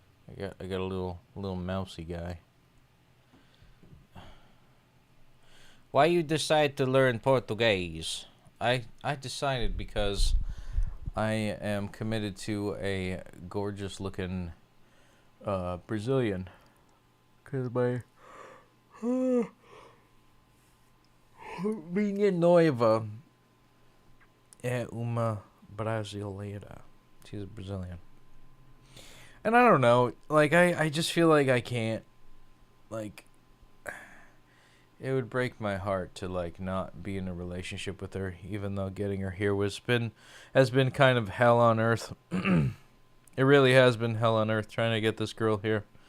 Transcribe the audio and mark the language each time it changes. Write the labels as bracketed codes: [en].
[en] I got a little mousy guy. Why you decide to learn Portuguese? I decided because I am committed to a gorgeous looking Brazilian. Cause my [pt] minha noiva é uma brasileira. [en] She's a Brazilian. And I don't know, like, I just feel like I can't, like, it would break my heart to, like, not be in a relationship with her, even though getting her here has been kind of hell on earth. It really has been hell on earth trying to get this girl here.